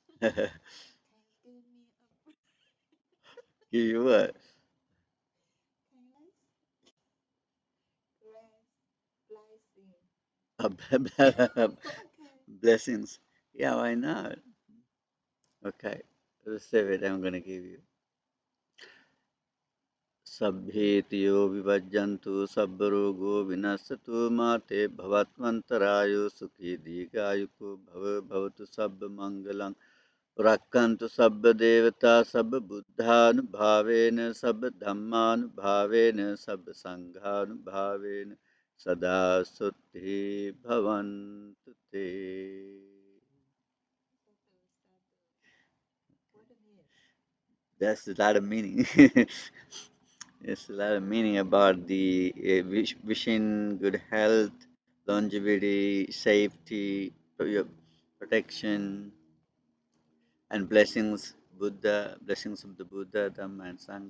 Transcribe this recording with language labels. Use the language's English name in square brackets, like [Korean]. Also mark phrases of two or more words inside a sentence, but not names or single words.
[English] Give you what? Blessings. Yeah, why not? Okay, receive it. I'm gonna give you. [Pali] Sabbhetiyo vivajjantu sabbarogo vinasatu mate bhavatmantarayo sukhi dīgāyuko bhavatu sabba mangalang rakkantu sabba devata sabba buddhanubhavena sabba dhammanubhavena sabba sanghanubhavena sada sutti bhavantu te. [English] That's a lot of meaning. It's a lot of meaning about the wishing good health, longevity, safety, protection, and blessings of the Buddha, Dhamma, and Sangha.